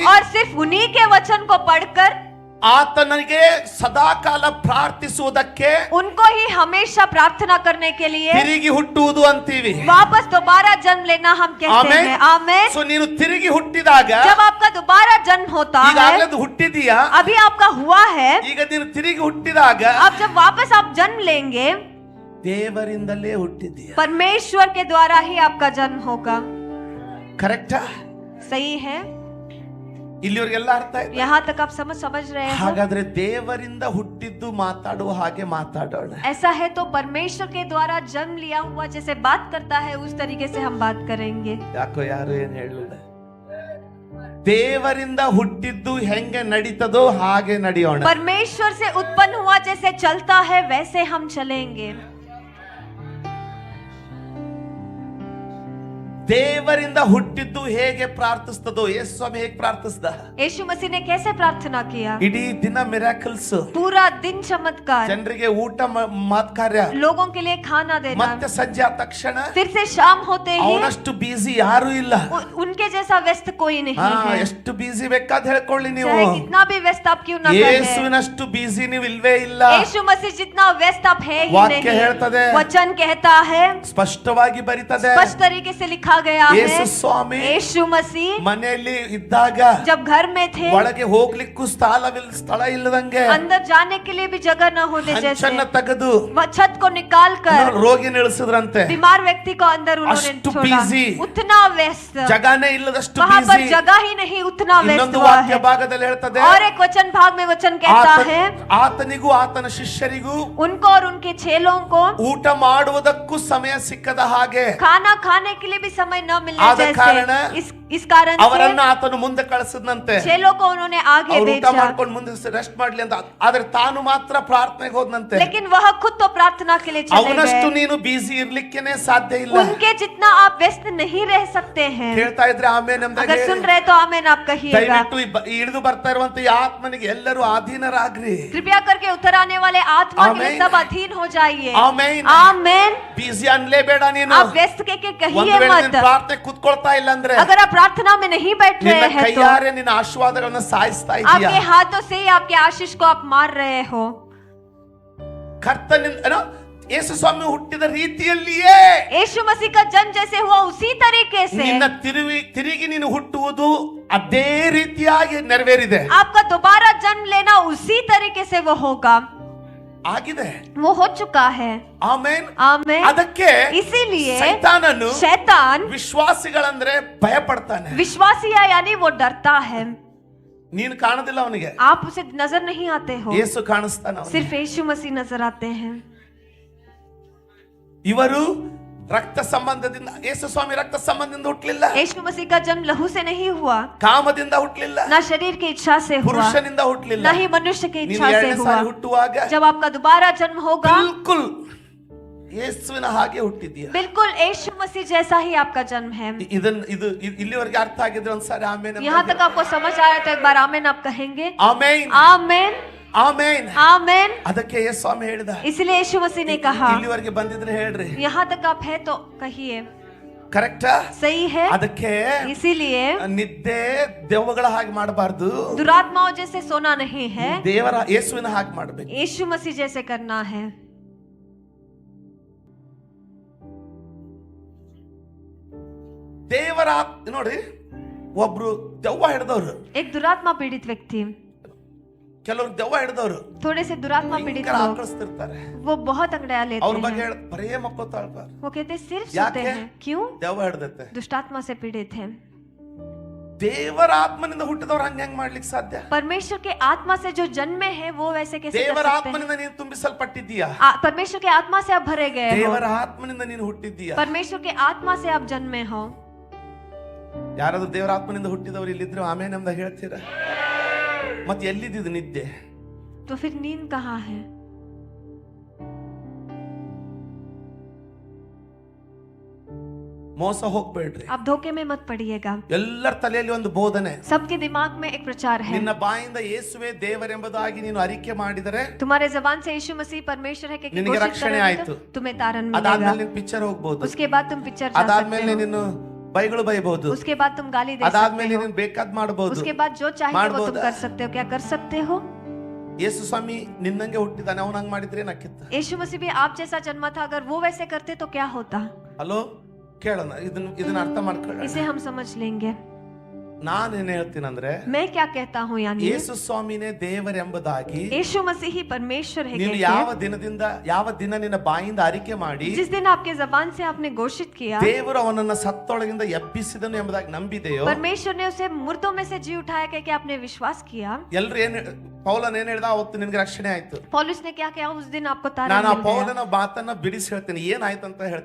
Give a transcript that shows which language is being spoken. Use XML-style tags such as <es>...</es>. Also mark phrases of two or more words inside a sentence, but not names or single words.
<hi>और सिर्फ उन्हीं के वचन को पढ़कर</hi> <kn>ಆತನಿಗೆ ಸದಾಕಾಲ ಪ್ರಾರ್ಥಿಸುವುದಕ್ಕೆ</kn> <hi>उनको ही हमेशा प्रार्थना करने के लिए</hi> <kn>ತಿರುಗಿ ಹುಟ್ಟುವುದು ಅಂತೀವಿ.</kn> <hi>वापस दोबारा जन्म लेना हम कहते</hi> <kn>ಆಮೆನ್.</kn> <hi>हैं। आमेन।</hi> <kn>ಸೊ ನೀನು ತಿರುಗಿ ಹುಟ್ಟಿದಾಗ,</kn> <hi>जब आपका दोबारा जन्म होता</hi> <kn>ಈಗಾಗಲೇ</kn> <hi>है,</hi> <kn>ಅದು ಹುಟ್ಟಿದೀಯಾ,</kn> <hi>अभी आपका हुआ है,</hi> <kn>ಈಗ ನೀನು ತಿರುಗಿ ಹುಟ್ಟಿದಾಗ</kn> <hi>अब जब वापस आप जन्म लेंगे</hi> <kn>ದೇವರಿಂದಲೇ ಹುಟ್ಟಿದೀಯ.</kn> <hi>परमेश्वर के द्वारा ही आपका जन्म होगा।</hi> <kn>ಕರೆಕ್ಟಾ?</kn> <hi>सही है?</hi> <kn>ಇಲ್ಲಿವರೆಗೆಲ್ಲ ಅರ್ಥ ಆಯ್ತಾ?</kn> <hi>यहाँ तक आप समझ रहे हैं?</hi> <kn>ಹಾಗಾದ್ರೆ ದೇವರಿಂದ ಹುಟ್ಟಿದ್ದು ಮಾತಾಡುವ ಹಾಗೆ ಮಾತಾಡೋಣ.</kn> <hi>ऐसा है तो परमेश्वर के द्वारा जन्म लिया हुआ जैसे बात करता है उस तरीके से हम बात करेंगे।</hi> <kn>ಯಾಕೋ ಯಾರು ಏನ್ ಹೇಳಲಿಲ್ಲ? ದೇವರಿಂದ ಹುಟ್ಟಿದ್ದು ಹೆಂಗೆ ನಡೀತದೋ ಹಾಗೆ ನಡೆಯೋಣ.</kn> <hi>परमेश्वर से उत्पन्न हुआ जैसे चलता है वैसे हम चलेंगे.</hi> <kn>ದೇವರಿಂದ ಹುಟ್ಟಿದ್ದು ಹೇಗೆ ಪ್ರಾರ್ಥಿಸ್ತದೋ ಯೇಸು ಸ್ವಾಮಿ ಹೇಗೆ ಪ್ರಾರ್ಥಿಸಿದ?</kn> <hi>यीशु मसीह ने कैसे प्रार्थना किया?</hi> <kn>ಇಡೀ ದಿನ ಮಿರಾಕಲ್ಸ್,</kn> <hi>पूरा दिन चमत्कार,</hi> <kn>ಜನರಿಗೆ ಊಟ ಮಾತ್ ಕಾರ್ಯ,</kn> <hi>लोगों के लिए खाना देना,</hi> <kn>ಮತ್ತೆ ಸಂಜೆ ಆದ ತಕ್ಷಣ</kn> <hi>फिर से शाम होते ही</hi> <kn>ಅವನಷ್ಟು ಬಿಸಿ ಯಾರು ಇಲ್ಲ.</kn> <hi>उनके जैसा व्यस्त कोई नहीं है.</hi> <kn>ಎಷ್ಟು ಬಿಸಿ ಬೇಕಾದ ಹೇಳ್ಕೊಳ್ಳಿ ನೀವು,</kn> <hi>चाहे कितना भी व्यस्त आप क्यों ना करें,</hi> <kn>ಯೇಸುವಿನಷ್ಟು ಬಿಸಿ ನೀವು ಇಲ್ವೇ ಇಲ್ಲ.</kn> <hi>यीशु मसीह जितना व्यस्त आप है ही</hi> <kn>ವಾಕ್ಯ</kn> <hi>नहीं.</hi> <kn>ಹೇಳ್ತದೆ,</kn> <hi>वचन कहता है,</hi> <kn>ಸ್ಪಷ್ಟವಾಗಿ ಬರಿತದೆ.</kn> <hi>स्पष्ट तरीके से लिखा गया</hi> <kn>ಯೇಸು</kn> <hi>है.</hi> <kn>ಸ್ವಾಮಿ</kn> <hi>यीशु मसीह</hi> <kn>ಮನೆಯಲ್ಲಿ ಇದ್ದಾಗ</kn> <hi>जब घर में थे,</hi> <kn>ಒಳಗೆ ಹೋಗ್ಲಿಕ್ಕೂ ಸ್ಥಳ ಇಲ್ಲದಂಗೆ</kn> <hi>अंदर जाने के लिए भी जगह न होने जैसे</hi> <kn>ಹಂಚನ್ನ ತೆಗೆದು</kn> <hi>वह छत को निकाल कर</hi> <kn>ರೋಗಿ ನಿಲ್ಲಿಸಿದ್ರಂತೆ.</kn> <hi>बीमार व्यक्ति को अंदर उन्होंने</hi> <kn>अष्टु</kn> <hi>छोड़ा.</hi> <kn>busy.</kn> <hi>उतना व्यस्त,</hi> <kn>ಜಗನೇ ಇಲ್ಲದಷ್ಟು</kn> <hi>वहाँ पर</hi> <kn>ಬಿಸಿ.</kn> <hi>जगह ही नहीं, उतना व्यस्त</hi> <kn>ಇನ್ನೊಂದು</kn> <hi>हुआ</hi> <kn>ವಾಕ್ಯ</kn> <hi>है.</hi> <kn>ಭಾಗದಲ್ಲಿ ಹೇಳ್ತದೆ,</kn> <hi>और एक वचन भाग में वचन कहता है,</hi> <kn>ಆತನಿಗೂ ಆತನ ಶಿಷ್ಯರಿಗೂ</kn> <hi>उनको और उनके चेलों को</hi> <kn>ಊಟ ಮಾಡುವುದಕ್ಕೂ ಸಮಯ ಸಿಕ್ಕದ ಹಾಗೆ</kn> <hi>खाना खाने के लिए भी समय न मिलने</hi> <kn>ಆದ ಕಾರಣ</kn> <hi>जैसे इस कारण</hi> <kn>ಅವರನ್ನ</kn> <hi>से</hi> <kn>ಆತನು ಮುಂದೆ ಕಳಿಸಿದ್ನಂತೆ.</kn> <hi>चेलों को उन्होंने आगे</hi> <kn>ಅವ್ರು ಊಟ</kn> <hi>भेजा,</hi> <kn>ಮಾಡ್ಕೊಂಡು ಮುಂದೆ ರೆಸ್ಟ್ ಮಾಡ್ಲಿ ಅಂತ. ಆದ್ರೆ ತಾನು ಮಾತ್ರ ಪ್ರಾರ್ಥನೆಗೆ ಹೋದ್ನಂತೆ.</kn> <hi>लेकिन वह खुद तो प्रार्थना के लिए चले</hi> <kn>ಅವನಷ್ಟು</kn> <hi>गए.</hi> <kn>ನೀನು ಬಿಸಿ ಇರ್ಲಿಕ್ಕೇನೆ ಸಾಧ್ಯ ಇಲ್ಲ.</kn> <hi>उनके जितना आप व्यस्त नहीं रह सकते हैं.</hi> <kn>ಹೇಳ್ತಾ ಇದ್ರೆ ಆಮೇಲೆ</kn> <hi>अगर सुन रहे तो आमेन आप कहिएगा.</hi> <kn>ದಯವಿಟ್ಟು ಇಳಿದು ಬರ್ತಾ ಇರುವಂತ ಈ ಆತ್ಮನಿಗೆ ಎಲ್ಲರೂ ಅಧೀನರಾಗ್ರಿ.</kn> <hi>कृपया करके उतर आने वाले आत्मा के लिए आमीन. सब अधीन हो जाइए.</hi> <kn>ಆಮೇನ್.</kn> <hi>आमेन.</hi> <kn>ಬಿಸಿ ಅನ್ಲೇಬೇಡ ನೀನು.</kn> <hi>आप व्यस्त के</hi> <kn>ಒಂದು</kn> <hi>कहिए</hi> <kn>ವೇಳೆ</kn> <hi>मत.</hi> <kn>ನೀನು ಪ್ರಾರ್ಥನೆ ಕೂತ್ಕೊಳ್ತಾ ಇಲ್ಲ ಅಂದ್ರೆ</kn> <hi>अगर आप प्रार्थना में नहीं बैठ</hi> <kn>ನಿನ್ನ</kn> <hi>रहे हैं तो</hi> <kn>ಕೈಯಾರೆ ನಿನ್ನ ಆಶೀರ್ವಾದಗಳನ್ನ ಸಾಯಿಸ್ತಾ ಇದೀಯಾ.</kn> <hi>आपके हाथों से ही आपके आशीष को आप मार रहे हो.</hi> <kn>ಕರ್ತನಿಂದ ಯೇಸು ಸ್ವಾಮಿ ಹುಟ್ಟಿದ ರೀತಿಯಲ್ಲಿಯೇ</kn> <hi>यीशु मसीह का जन्म जैसे हुआ उसी तरीके से</hi> <kn>ನಿನ್ನ ತಿರುಗಿ ನೀನು ಹುಟ್ಟುವುದು ಅದೇ ರೀತಿಯಾಗಿ ನೆರವೇರಿದೆ.</kn> <hi>आपका दोबारा जन्म लेना उसी तरीके से वो होगा,</hi> <kn>ಆಗಿದೆ.</kn> <hi>वो हो चुका है.</hi> <kn>ಆಮೇನ್.</kn> <hi>आमेन.</hi> <kn>ಅದಕ್ಕೆ</kn> <hi>इसीलिए</hi> <kn>ಸೈತಾನನು</kn> <hi>शैतान</hi> <kn>ವಿಶ್ವಾಸಿಗಳಂದ್ರೆ ಭಯ ಪಡ್ತಾನೆ.</kn> <hi>विश्वासी है यानी वो डरता है.</hi> <kn>ನೀನು ಕಾಣೋದಿಲ್ಲ ಅವನಿಗೆ,</kn> <hi>आप उसे नजर नहीं आते हो,</hi> <kn>ಯೇಸು ಕಾಣಿಸ್ತಾನ ಅವನಿಗೆ.</kn> <hi>सिर्फ यीशु मसीह नजर आते हैं.</hi> <kn>ಇವರು ರಕ್ತ ಸಂಬಂಧದಿಂದ, ಯೇಸು ಸ್ವಾಮಿ ರಕ್ತ ಸಂಬಂಧದಿಂದ ಹುಟ್ಟಲಿಲ್ಲ,</kn> <hi>यीशु मसीह का जन्म लहू से नहीं हुआ,</hi> <kn>ಕಾಮದಿಂದ ಹುಟ್ಟಲಿಲ್ಲ,</kn> <hi>ना शरीर की इच्छा से हुआ,</hi> <kn>ಪುರುಷನಿಂದ ಹುಟ್ಟಲಿಲ್ಲ.</kn> <hi>ना ही मनुष्य की</hi> <kn>ನೀನು</kn> <hi>इच्छा से</hi> <kn>ಎರಡನೇ</kn> <hi>हुआ.</hi> <kn>ಸಾರಿ ಹುಟ್ಟುವಾಗ</kn> <hi>जब आपका दोबारा जन्म होगा</hi> <kn>ಬಿಲ್ಕುಲ್ ಯೇಸುವಿನ ಹಾಗೆ ಹುಟ್ಟಿದ್ದೀಯ.</kn> <hi>बिल्कुल यीशु मसीह जैसा ही आपका जन्म है.</hi> <kn>ಇಲ್ಲಿವರೆಗೆ ಅರ್ಥ ಆಗಿದ್ರೆ ಒಂದ್ಸಾರಿ ಆಮೇನ್.</kn> <hi>यहाँ तक आपको समझ आया तो एक बार आमेन आप कहेंगे.</hi> <kn>ಆಮೇನ್.</kn> <hi>आमेन.</hi> <kn>ಆಮೇನ್.</kn> <hi>आमेन.</hi> <kn>ಅದಕ್ಕೆ ಯೇಸು ಸ್ವಾಮಿ ಹೇಳಿದ,</kn> <hi>इसलिए यीशु मसीह ने कहा,</hi> <kn>ಇಲ್ಲಿವರೆಗೆ ಬಂದಿದ್ರೆ ಹೇಳ್ರಿ.</kn> <hi>यहाँ तक आप है तो कहिए.</hi> <kn>ಕರೆಕ್ಟಾ?</kn> <hi>सही है.</hi> <kn>ಅದಕ್ಕೆ</kn> <hi>इसीलिए</hi> <kn>ನಿದ್ದೆ ದೆವ್ವಗಳ ಹಾಗೆ ಮಾಡಬಾರ್ದು,</kn> <hi>दुरात्माओं जैसे सोना नहीं है,</hi> <kn>ದೇವರ ಯೇಸುವಿನ ಹಾಗೆ ಮಾಡಬೇಕು.</kn> <hi>यीशु मसीह जैसे करना है.</hi> <kn>ದೇವರ ನೋಡಿ, ಒಬ್ರು ದೆವ್ವ ಹಿಡಿದವ್ರು,</kn> <hi>एक दुरात्मा पीड़ित व्यक्ति,</hi> <kn>ಕೆಲವರು ದೆವ್ವ ಹಿಡಿದವ್ರು</kn> <hi>थोड़े से दुरात्मा पीड़ित लोग,</hi> <kn>ಆಕಳಿಸ್ತಿರ್ತಾರೆ.</kn> <hi>वो बहुत अंगड़ाया लेते</hi> <kn>ಅವ್ರ ಬಗ್ಗೆ</kn> <hi>हैं.</hi> <kn>ಬರೇ ಮಕ್ಕೋತಾಳ್ತಾರ.</kn> <hi>वो कहते हैं सिर्फ</hi> <kn>याके?</kn> <hi>सोते हैं. क्यों?</hi> <kn>ದೆವ್ವ ಹಿಡ್ದತ್ತೆ.</kn> <hi>दुष्टात्मा से पीड़ित है.</hi> <kn>ದೇವರ ಆತ್ಮನಿಂದ ಹುಟ್ಟಿದವ್ರು ಹೆಂಗ್ ಮಾಡ್ಲಿಕ್ಕೆ ಸಾಧ್ಯ?</kn> <hi>परमेश्वर के आत्मा से जो जन्मे हैं वो वैसे कैसे कर</hi> <kn>ದೇವರ</kn> <hi>सकते हैं?</hi> <kn>ಆತ್ಮನಿಂದ ನೀನು ತುಂಬಿಸಲ್ಪಟ್ಟಿದ್ದೀಯಾ.</kn> <hi>परमेश्वर के आत्मा से आप भरे गए हो,</hi> <kn>ದೇವರ ಆತ್ಮನಿಂದ ನೀನು ಹುಟ್ಟಿದ್ದೀಯಾ.</kn> <hi>परमेश्वर के आत्मा से आप जन्मे हो.</hi> <kn>ಯಾರಾದ್ರೂ ದೇವರ ಆತ್ಮನಿಂದ ಹುಟ್ಟಿದವರು ಇಲ್ಲಿದ್ರು ಆಮೇಲೆ ನಮ್ದ ಹೇಳ್ತೀರಾ? ಮತ್ತೆ ಎಲ್ಲಿದ್ದು ನಿದ್ದೆ?</kn> <hi>तो फिर नींद कहाँ है?</hi> <kn>ಮೋಸ ಹೋಗ್ಬೇಡ್ರಿ.</kn> <hi>आप धोखे में मत पड़िएगा.</hi> <kn>ಎಲ್ಲರ ತಲೆಯಲ್ಲಿ ಒಂದು ಬೋಧನೆ,</kn> <hi>सबके दिमाग में एक प्रचार है.</hi> <kn>ನಿನ್ನ ಬಾಯಿಂದ ಯೇಸುವೇ ದೇವರೆಂಬುದಾಗಿ ನೀನು ಅರಿಕೆ ಮಾಡಿದರೆ</kn> <hi>तुम्हारे जबान से यीशु मसीह परमेश्वर है कि</hi> <kn>ನಿನಗೆ</kn> <hi>घोषित</hi> <kn>ರಕ್ಷಣೆ</kn> <hi>करोगे</hi> <kn>ಆಯ್ತು.</kn> <hi>तो तुम्हें तारण</hi> <kn>ಅದಾದ್ಮೇಲೆ</kn> <hi>मिलेगा.</hi> <kn>ನೀನು ಪಿಕ್ಚರ್ ಹೋಗ್ಬೋದು,</kn> <hi>उसके बाद तुम पिक्चर जा</hi> <kn>ಅದಾದ್ಮೇಲೆ</kn> <hi>सकते हो,</hi> <kn>ನೀನು ಬೈಗಳು ಬೈಬಹುದು,</kn> <hi>उसके बाद तुम गाली दे सकते</hi> <kn>ಅದಾದ್ಮೇಲೆ</kn> <hi>हो,</hi> <kn>ನೀನು ಬೇಕಾದ್ ಮಾಡಬಹುದು.</kn> <hi>उसके बाद जो चाहिए वो तुम</hi> <kn>ಮಾಡ್ಬೋದಾ?</kn> <hi>कर सकते हो. क्या कर सकते हो?</hi> <kn>ಯೇಸು ಸ್ವಾಮಿ ನಿನ್ನಂಗೆ ಹುಟ್ಟಿದಾನೆ, ಅವನ ಹಂಗ್ ಮಾಡಿದ್ರೆ ಏನಾಕಿತ್ತು?</kn> <hi>यीशु मसीह भी आप जैसा जन्मा था, अगर वो वैसे करते तो क्या होता?</hi> <kn>ಹಲೋ, ಕೇಳೋಣ, ಇದನ್ನ ಅರ್ಥ ಮಾಡ್ಕೊಳ್ಳೋಣ.</kn> <hi>इसे हम समझ लेंगे.</hi> <kn>ನಾನೇನ್ ಹೇಳ್ತೀನಂದ್ರೆ,</kn> <hi>मैं क्या कहता हूँ यानी</hi> <kn>ಯೇಸು ಸ್ವಾಮಿನೇ ದೇವರೆಂಬುದಾಗಿ</kn> <hi>यीशु मसीह ही परमेश्वर है</hi> <kn>ನೀನು ಯಾವ ದಿನ ನಿನ್ನ ಬಾಯಿಂದ ಅರಿಕೆ ಮಾಡಿ</kn> <hi>जिस दिन आपके जबान से आपने घोषित किया</hi> <kn>ದೇವರು ಅವನನ್ನ ಸತ್ತೊಳಗಿಂದ ಎಬ್ಬಿಸಿದನು ಎಂಬುದಾಗಿ ನಂಬಿದೆಯೋ,</kn> <hi>परमेश्वर ने उसे मुर्दों में से जी उठाया कि आपने विश्वास किया.</hi> <kn>ಎಲ್ರು ಏನ್ ಪೌಲನ್ ಏನ್ ಹೇಳ್ದ, ಅವತ್ತು ನಿನ್ಗೆ ರಕ್ಷಣೆ ಆಯ್ತು.</kn> <hi>पौलुस ने क्या किया, उस दिन आपको तारण</hi> <kn>ನಾನು ಆ</kn> <hi>मिल गया।</hi> <kn>ಪೌಲನ ಮಾತನ್ನ ಬಿಡಿಸಿ ಹೇಳ್ತೀನಿ, ಏನಾಯ್ತು ಅಂತ ಹೇಳ್ತೀನಿ.</kn>